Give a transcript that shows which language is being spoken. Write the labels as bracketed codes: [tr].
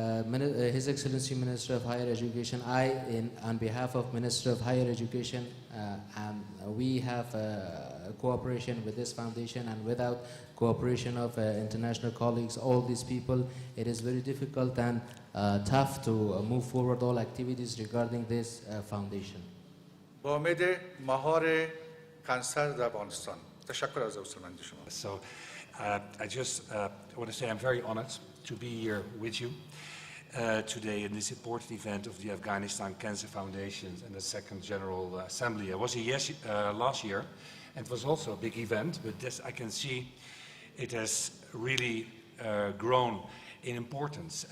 [en] His Excellency Minister of Higher Education, on behalf of Minister of Higher Education, and we have cooperation with this foundation, and without cooperation of international colleagues, all these people, it is very difficult and tough to move forward all activities regarding this foundation. [fa] با امید مهار کانسر در افغانستان. تشکر از حضورمندی شما. [en] So I just want to say I'm very honored to be here with you today in this important event of the Afghanistan Cancer Foundation and the Second General Assembly. I was here last year, and it was also a big event, but this I can see it has really grown in importance.